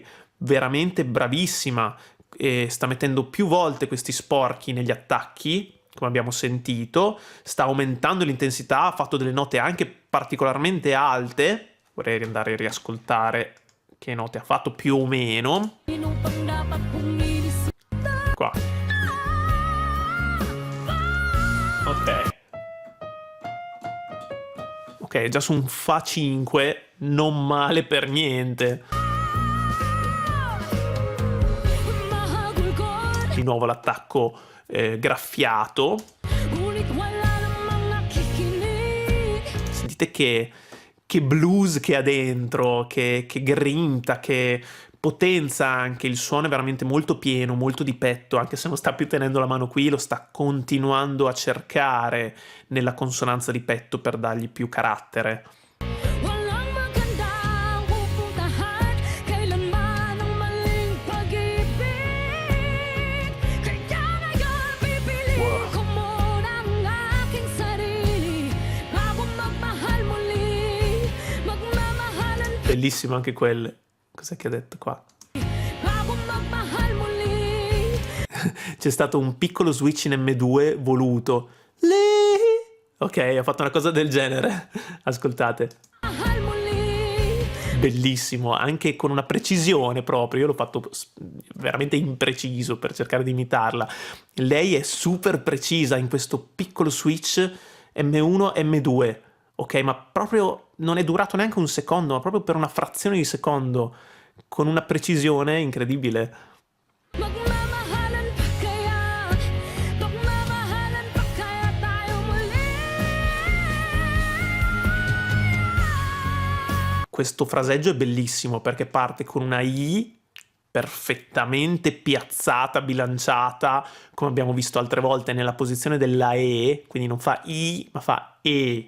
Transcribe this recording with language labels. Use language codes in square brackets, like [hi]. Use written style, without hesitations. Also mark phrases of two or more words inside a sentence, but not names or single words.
[it] Veramente bravissima. Sta mettendo più volte questi sporchi negli attacchi, come abbiamo sentito, sta aumentando l'intensità, ha fatto delle note anche particolarmente alte. Vorrei andare a riascoltare che note ha fatto più o meno. [tl] Sino pang dapat pumili? [it] Qua. Ok. Ok, già su un Fa 5, non male per niente. [tl] Mahagulgol, [it] Di nuovo l'attacco graffiato. [tl] ngunit wala namang nakikinig. [it] Sentite che blues che ha dentro, che grinta, che potenza anche. Il suono è veramente molto pieno, molto di petto, anche se non sta più tenendo la mano qui, lo sta continuando a cercare nella consonanza di petto per dargli più carattere. [tl] Walang magandang pupuntahan, kailanman ang maling pag-ibig. Kaya ngayon pipiliin ko muna ang aking sarili bago magmahal muli. Magmamahalan [it] Bellissimo anche quel... Cos'è che ha detto qua? [tl] bago magmahal muli. [it] C'è stato un piccolo switch in M2 voluto. Lì. Ok, ha fatto una cosa del genere. Ascoltate. [tl] Mahal muli. [it] Bellissimo, anche con una precisione proprio. Io l'ho fatto veramente impreciso per cercare di imitarla. Lei è super precisa in questo piccolo switch M1 M2. Ok, ma proprio non è durato neanche un secondo, ma proprio per una frazione di secondo, con una precisione incredibile. [tl] Magmamahalan pa kaya? Magmamahalan pa kaya tayo muli? [it] Questo fraseggio è bellissimo perché parte con una I perfettamente piazzata, bilanciata, come abbiamo visto altre volte nella posizione della E, quindi non fa I ma fa E.